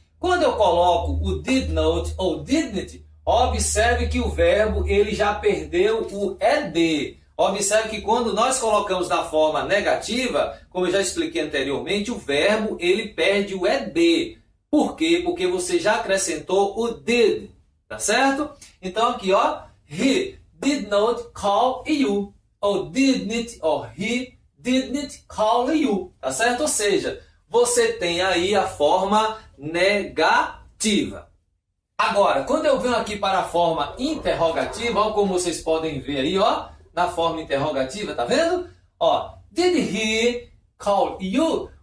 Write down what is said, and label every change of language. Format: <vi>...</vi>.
<pt>Quando eu coloco o did not ou didn't, observe que o verbo ele já perdeu o ed. Observe que quando nós colocamos na forma negativa, como eu já expliquei anteriormente, o verbo ele perde o ed. Por quê? Porque você já acrescentou o did, tá certo? Então aqui, ó,</pt> <en>he did not call you, ou didn't, ou he didn't call you,</en> <pt>tá certo? Ou seja, você tem aí a forma negativa. Agora, quando eu venho aqui para a forma interrogativa, ó, como vocês podem ver aí, ó, na forma interrogativa, tá vendo? Ó,</pt> <en>did he call you?</en>